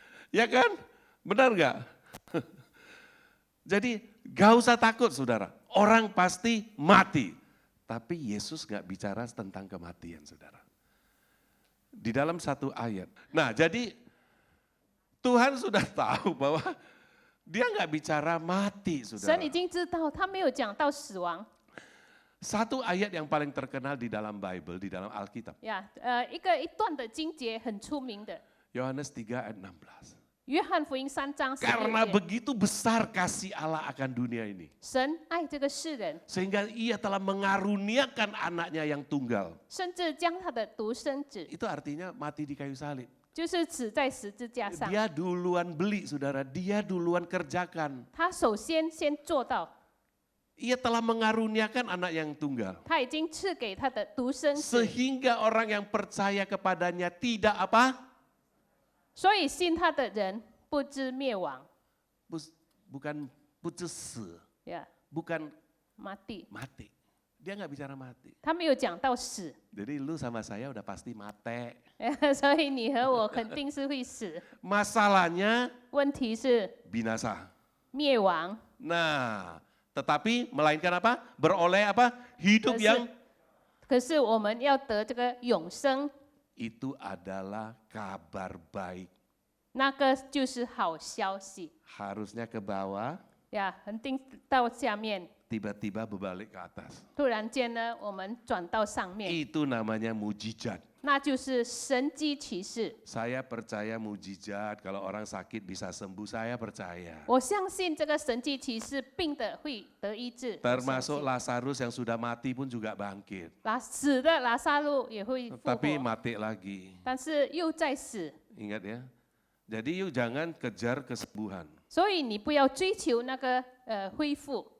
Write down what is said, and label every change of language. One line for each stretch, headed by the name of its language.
Indonesian: Ya kan? Benar nggak? Jadi gak usah takut saudara, orang pasti mati. Tapi Yesus gak bicara tentang kematian saudara. Di dalam satu ayat. Nah jadi Tuhan sudah tahu bahwa dia gak bicara mati saudara.
Chinese: 神已经知道，他没有讲到死亡。
Indonesian: Satu ayat yang paling terkenal di dalam Bible, di dalam Alkitab.
Chinese: 一段的经节很出名的，
Indonesian: Yohanes 3 ayat 16.
Chinese: 约翰福音3章16
Indonesian: Karena
Chinese: 节，
Indonesian: begitu besar kasih Allah akan dunia ini.
Chinese: 神爱这个世人，
Indonesian: Sehingga ia telah mengaruniakan anaknya yang tunggal.
Chinese: 甚至将他的独生子，
Indonesian: Itu artinya mati di kayu salib.
Chinese: 就是死在十字架上。
Indonesian: Dia duluan beli saudara, dia duluan kerjakan.
Chinese: 他首先做到，
Indonesian: Ia telah mengaruniakan anak yang tunggal.
Chinese: 他已经赐给他的独生子，
Indonesian: Sehingga orang yang percaya kepadanya tidak apa?
Chinese: 所以信他的人不知灭亡，
Indonesian: Bukan putus, 呀， bukan mati， mati. Dia nggak bicara mati.
Chinese: 他没有讲到死，
Indonesian: Jadi lu sama saya udah pasti mati.
Chinese: 所以你和我肯定是会死。
Indonesian: Masalahnya
Chinese: 问题是
Indonesian: binasa.
Chinese: 灭亡，
Indonesian: Nah, tetapi melainkan apa? Beroleh apa? Hidup yang
Chinese: 可是我们要得这个永生，
Indonesian: itu adalah kabar baik.
Chinese: 那个就是好消息
Indonesian: Harusnya ke bawah,
Chinese: 呀，肯定到下面，
Indonesian: tiba-tiba berbalik ke atas.
Chinese: 突然间呢，我们转到上面，
Indonesian: Itu namanya mujizat.
Chinese: 那就是神迹奇事。
Indonesian: Saya percaya mujizat, kalau orang sakit bisa sembuh, saya percaya.
Chinese: 我相信这个神迹奇事，病的会得医治，
Indonesian: Termasuk Lazarus yang sudah mati pun juga bangkit.
Chinese: 死的拉萨路也会复
Indonesian: Tapi
Chinese: 活，
Indonesian: mati lagi.
Chinese: 但是又在死，
Indonesian: Ingat ya. Jadi yuk jangan kejar kesembuhan.
Chinese: 所以你不要追求那个恢复，